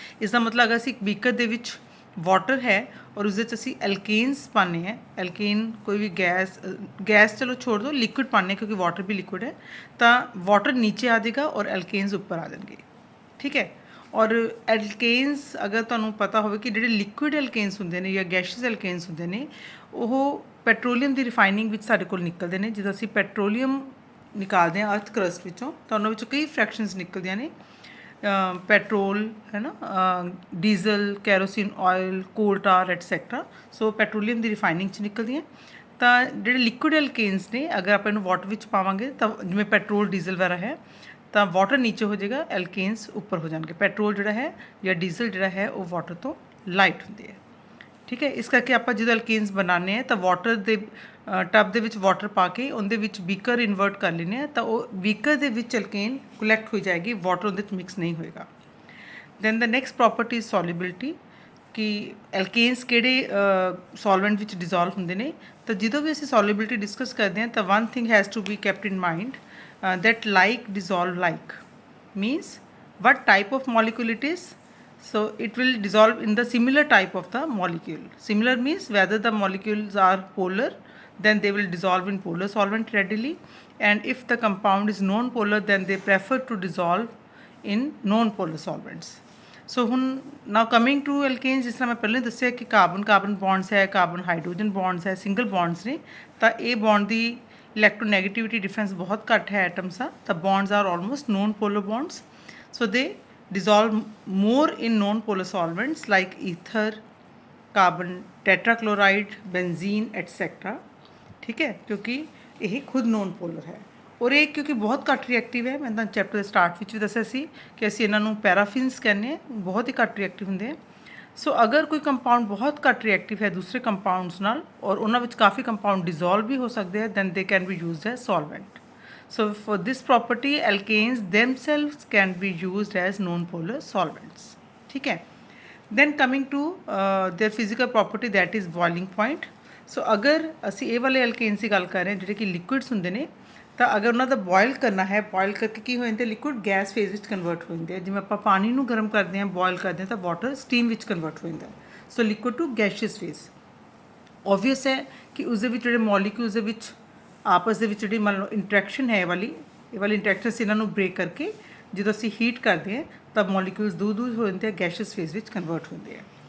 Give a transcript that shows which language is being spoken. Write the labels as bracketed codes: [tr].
[pa] इसका मतलब अगर असी एक बीकर दे विच वाटर है और उसदे च असी एल्केन्स पाने हैं, एल्केन कोई भी गैस चलो छोड़ दो, लिक्विड पाने क्योंकि वाटर भी लिक्विड है, तो वाटर नीचे आ जाएगा और एल्केन्स ऊपर आ जाएंगे. ठीक है. और एल्केन्स अगर तुहानूं पता हो कि जिहड़े लिक्विड एल्केन्स हुंदे ने या गैशियस एल्केन्स हुंदे ने, ਉਹ ਪੈਟਰੋਲੀਅਮ ਦੀ ਰਿਫਾਈਨਿੰਗ ਵਿੱਚ ਸਾਡੇ ਕੋਲ ਨਿਕਲਦੇ ਨੇ. ਜਦੋਂ ਅਸੀਂ ਪੈਟਰੋਲੀਅਮ ਨਿਕਾਲਦੇ ਹਾਂ ਅਰਥ ਕਰਸਟ ਵਿੱਚੋਂ ਤਾਂ ਉਹਨਾਂ ਵਿੱਚੋਂ ਕਈ ਫਰੈਕਸ਼ਨਸ ਨਿਕਲਦੀਆਂ ਨੇ. ਪੈਟਰੋਲ ਹੈ ਨਾ, ਡੀਜ਼ਲ, ਕੈਰੋਸਿਨ ਆਇਲ, ਕੋਲ ਟਾਰ ਐਟਸੈਕਟਰਾ. ਸੋ ਪੈਟਰੋਲੀਅਮ ਦੀ ਰਿਫਾਈਨਿੰਗ 'ਚ ਨਿਕਲਦੀਆਂ. ਤਾਂ ਜਿਹੜੇ ਲਿਕੁਇਡ ਐਲਕੇਨਸ ਨੇ, ਅਗਰ ਆਪਾਂ ਇਹਨੂੰ ਵਾਟਰ ਵਿੱਚ ਪਾਵਾਂਗੇ ਤਾਂ ਜਿਵੇਂ ਪੈਟਰੋਲ ਡੀਜ਼ਲ ਵਗੈਰਾ ਹੈ ਤਾਂ ਵਾਟਰ ਨੀਚੇ ਹੋ ਜਾਏਗਾ, ਐਲਕੇਨਸ ਉੱਪਰ ਹੋ ਜਾਣਗੇ. ਪੈਟਰੋਲ ਜਿਹੜਾ ਹੈ ਜਾਂ ਡੀਜ਼ਲ ਜਿਹੜਾ ਹੈ ਉਹ ਵਾਟਰ ਤੋਂ ਲਾਈਟ ਹੁੰਦੇ ਹੈ. ਠੀਕ ਹੈ. ਇਸ ਕਰਕੇ ਆਪਾਂ ਜਦੋਂ ਐਲਕੇਨਸ ਬਣਾਉਂਦੇ ਹਾਂ ਤਾਂ ਵਾਟਰ ਦੇ ਟੱਬ ਦੇ ਵਿੱਚ ਵਾਟਰ ਪਾ ਕੇ ਉਹਦੇ ਵਿੱਚ ਬੀਕਰ ਇਨਵਰਟ ਕਰ ਲੈਂਦੇ ਹਾਂ, ਤਾਂ ਉਹ ਬੀਕਰ ਦੇ ਵਿੱਚ ਐਲਕੇਨ ਕਲੈਕਟ ਹੋ ਜਾਏਗੀ, ਵਾਟਰ ਉਹਦੇ ਵਿੱਚ ਮਿਕਸ ਨਹੀਂ ਹੋਏਗਾ. [en] then the next property is solubility, [pa] ਕਿ ਐਲਕੇਨਸ ਕਿਹੜੇ ਸੋਲਵੈਂਟ ਵਿੱਚ ਡਿਜ਼ੋਲਵ ਹੁੰਦੇ ਨੇ. ਤਾਂ ਜਦੋਂ ਵੀ ਅਸੀਂ ਸੋਲਿਬਿਲਿਟੀ ਡਿਸਕਸ ਕਰਦੇ ਹਾਂ ਤਾਂ [en] One thing has to be kept in mind, that like dissolve like means what type of molecule it is. So it will dissolve in the similar type of the molecule. Similar means whether the molecules are polar, then they will dissolve in polar solvent readily, and if the compound is non-polar, then they prefer to dissolve in non-polar solvents. [pa] So ਹੁਣ [en] now coming to alkanes, [pa] ਜਿਸ ਤਰ੍ਹਾਂ ਮੈਂ ਪਹਿਲਾਂ ਦੱਸਿਆ ਕਿ carbon carbon bonds ਹੈ, carbon hydrogen bonds ਹੈ, single bonds ਨੇ, ਤਾਂ ਇਹ ਬੌਂਡ ਦੀ ਇਲੈਕਟ੍ਰੋਨੈਗੇਟਿਵਿਟੀ ਡਿਫਰੈਂਸ ਬਹੁਤ ਘੱਟ ਹੈ ਐਟਮਸ ਦਾ, ਤਾਂ [en] Bonds are almost non polar bonds. So they dissolve more in non-polar solvents like ether, carbon tetrachloride, benzene etc. [hi] ठीक है, क्योंकि [pa] ਇਹ ਖੁਦ ਨੋਨ ਪੋਲਰ ਹੈ ਔਰ ਇਹ ਕਿਉਂਕਿ ਬਹੁਤ ਘੱਟ ਰਿਐਕਟਿਵ ਹੈ. ਮੈਂ ਤਾਂ ਚੈਪਟਰ ਦੇ ਸਟਾਰਟ ਵਿੱਚ ਵੀ ਦੱਸਿਆ ਸੀ ਕਿ ਅਸੀਂ ਇਹਨਾਂ ਨੂੰ ਪੈਰਾਫਿਨਸ ਕਹਿੰਦੇ ਹਾਂ, ਬਹੁਤ ਹੀ ਘੱਟ ਰਿਐਕਟਿਵ ਹੁੰਦੇ ਆ. ਸੋ ਅਗਰ ਕੋਈ ਕੰਪਾਊਂਡ ਬਹੁਤ ਘੱਟ ਰਿਐਕਟਿਵ ਹੈ ਦੂਸਰੇ ਕੰਪਾਊਂਡਸ ਨਾਲ ਔਰ ਉਹਨਾਂ ਵਿੱਚ ਕਾਫੀ ਕੰਪਾਊਂਡ ਡਿਜ਼ੋਲਵ ਵੀ ਹੋ ਸਕਦੇ ਆ, [en] Then they can be used as solvent. So for this property, alkanes themselves can be used as non-polar solvents. [pa] ठीक है. [en] Then coming to their physical property, that is boiling point. [pa] So अगर ਅਸੀਂ ਇਹ ਵਾਲੇ alkanes ਦੀ ਗੱਲ ਕਰ ਰਹੇ ਹਾਂ ਜਿਹੜੇ ਕਿ liquids ਹੁੰਦੇ ਨੇ, ਤਾਂ ਅਗਰ ਉਹਨਾਂ ਦਾ ਬੋਇਲ ਕਰਨਾ ਹੈ, ਬੋਇਲ ਕਰਕੇ ਕੀ ਹੋ ਜਾਂਦੇ ਲਿਕੁਇਡ ਗੈਸ ਫੇਜ਼ ਵਿੱਚ ਕਨਵਰਟ ਹੋ ਜਾਂਦੇ ਆ. ਜਿਵੇਂ ਆਪਾਂ ਪਾਣੀ ਨੂੰ ਗਰਮ ਕਰਦੇ ਹਾਂ, ਬੋਇਲ ਕਰਦੇ ਹਾਂ, ਤਾਂ ਵਾਟਰ ਸਟੀਮ ਵਿੱਚ ਕਨਵਰਟ ਹੋ ਜਾਂਦਾ. ਸੋ ਲਿਕੁਇਡ ਟੂ ਗੈਸ਼ੀਅਸ ਫੇਜ਼. ਓਬਵੀਅਸ ਹੈ ਕਿ ਉਸਦੇ ਵਿੱਚ ਜਿਹੜੇ ਮੋਲੀਕਿਊਲਸ ਦੇ ਵਿੱਚ ਆਪਸ ਦੇ ਵਿੱਚ ਜਿਹੜੀ ਮੰਨ ਲਓ ਇੰਟਰੈਕਸ਼ਨ ਹੈ, ਇਹ ਵਾਲੀ ਇੰਟਰੈਕਸ਼ਨ ਇਹਨਾਂ ਨੂੰ ਬ੍ਰੇਕ ਕਰਕੇ ਜਦੋਂ ਅਸੀਂ ਹੀਟ ਕਰਦੇ ਹਾਂ ਤਾਂ ਮੋਲੀਕਿਊਲਸ ਦੂਰ ਦੂਰ ਹੋ ਜਾਂਦੇ ਆ, ਗੈਸ਼ੀਅਸ ਫੇਜ਼ ਵਿੱਚ ਕਨਵਰਟ ਹੁੰਦੇ ਆ.